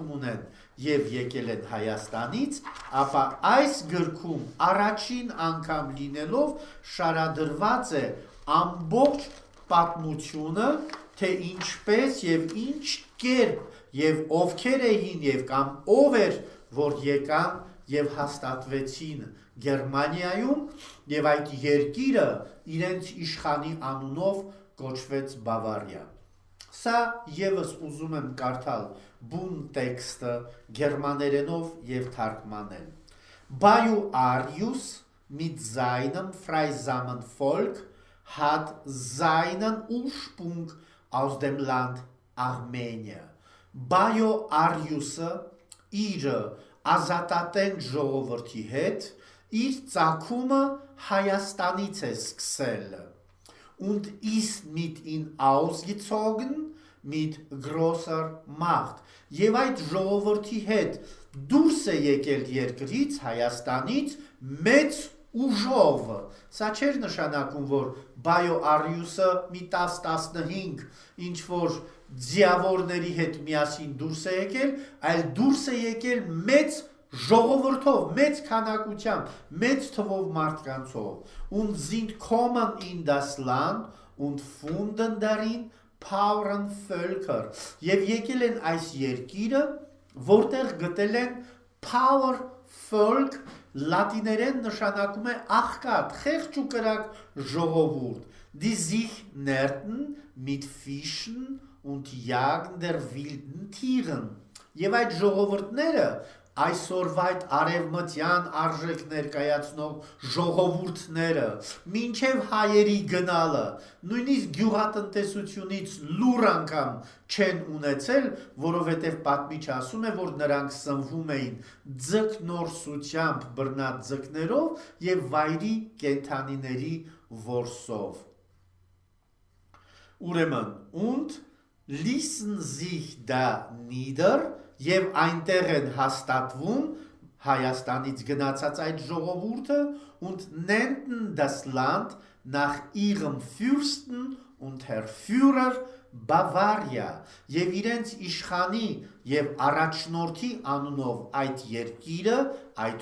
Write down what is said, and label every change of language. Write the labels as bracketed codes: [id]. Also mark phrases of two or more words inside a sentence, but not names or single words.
[hy] ունեն և եկել են Հայաստանից, ապա այս գրքում առաջին անգամ լինելով շարադրված է ամբողջ պատմությունը, թե ինչպես և ինչ կերպ և ովքեր էին և կամ ով էր, որ եկան և հաստատվեցին Գերմանիայում և այդ երկիրը իրենց իշխանի անունով կոչվեց Բավարիա։ Սա ևս ուզում եմ կարդալ բուն տեքստը գերմաներենով և թարգմանել։ [de] Bayou Arius mit seinem freisamen Volk hat seinen Ursprung aus dem Land Armenia։ Բայո Արիուսը [hy] իր ազատատենչ ժողովրդի հետ իր ծագումը Հայաստանից է սկսել։ [de] Und ist mit ihn ausgezogen mit grosser Macht։ [hy] Եվ այդ ժողովրդի հետ դուրս է եկել երկրից, Հայաստանից մեծ ուժով։ Սա չէր նշանակում, որ Բայո Արիուսը մի 10-15 ինչ-որ ձիավորների հետ միասին դուրս է եկել, այլ դուրս է եկել մեծ ժողովրդով, մեծ քանակությամբ, մեծ թվով մարդկանցով։ [de] Und sind kommen in das Land und funden darin Pauren Völker։ [hy] Եվ եկել են այս երկիրը, որտեղ գտել են [de] Power Volk, [hy] լատիներեն նշանակում է աղքատ, խեղճ ու կրակ ժողովուրդ, [de] die sich nährten mit Fischen und Jagen der wilden Tieren։ [hy] Եվ այդ ժողովուրդները այսօրվա այդ արևմտյան արժեք ներկայացնող ժողովուրդները մինչև հայերի գնալը նույնիսկ գյուղատնտեսությունից լուր անգամ չեն ունեցել, որովհետև պատմիչը ասում է, որ նրանք սնվում էին ձկնորսությամբ բռնած ձկներով և վայրի կենդանիների որսով։ Ուրեմն, [de] und ließen sich da nieder [hy] և այնտեղ են հաստատվում Հայաստանից գնացած այդ ժողովուրդը [de] und nennten das Land nach ihrem Fürsten und Herrführer [hy] Բավարիա և իրենց իշխանի և առաջնորդի անունով այդ երկիրը, այդ